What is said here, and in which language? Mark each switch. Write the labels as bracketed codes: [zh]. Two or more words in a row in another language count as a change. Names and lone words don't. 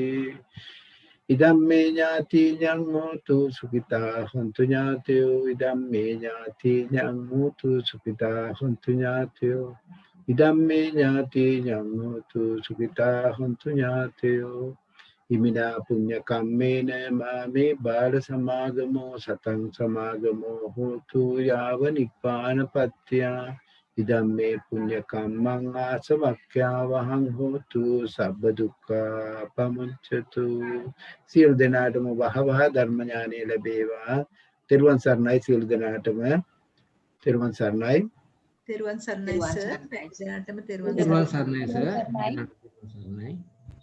[pi] ඉදම්මේ ඥාතිඤං හෝතු සුඛිතා හොන්තු ඥාතයෝ. ඉදම්මේ ඥාතිඤං හෝතු සුඛිතා හොන්තු ඥාතයෝ. ඉදම්මේ ඥාතිඤං හෝතු සුඛිතා හොන්තු ඥාතයෝ. ඉමිනා පුඤ්ඤ කම්මේන මාමේ බාල සමාගමෝ සතං සමාගමෝ හෝතු යාව නිපානපත්ත්‍යා. ඉදම්මේ පුඤ්ඤ කම්මං ආසවක්ඛ්‍යා වහං හෝතු සබ්බ දුක්ඛා පමුච්ඡතු. [si] සියලු දෙනාටම වහවහ ධර්ම ඥානෙ ලැබේවා. තෙරුවන් සරණයි සියලු දෙනාටම. තෙරුවන් සරණයි. තෙරුවන් සරණයි සර්. දෙනාටම තෙරුවන් සරණයි සර්.